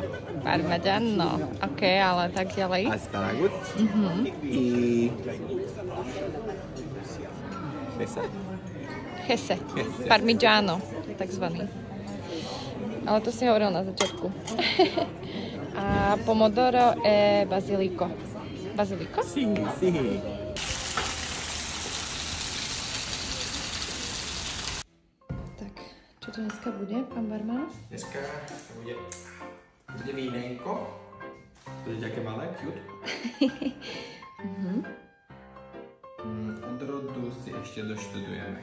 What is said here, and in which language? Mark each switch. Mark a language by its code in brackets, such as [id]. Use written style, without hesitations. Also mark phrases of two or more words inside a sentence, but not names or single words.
[sk] Parmigiano. Ok, ale tak ďalej. Asparagus. I... Hese. Parmigiano, takzvaný. Ale to si hovoril na začiatku. [it] A pomodoro e basilico. [sk] Basilico? [it] Sí, sí. [sk] Tak, čo to dneska bude, pán barman? Dneska bude vínenko. To je také malé, cute. Odrodu si ešte doštudujeme.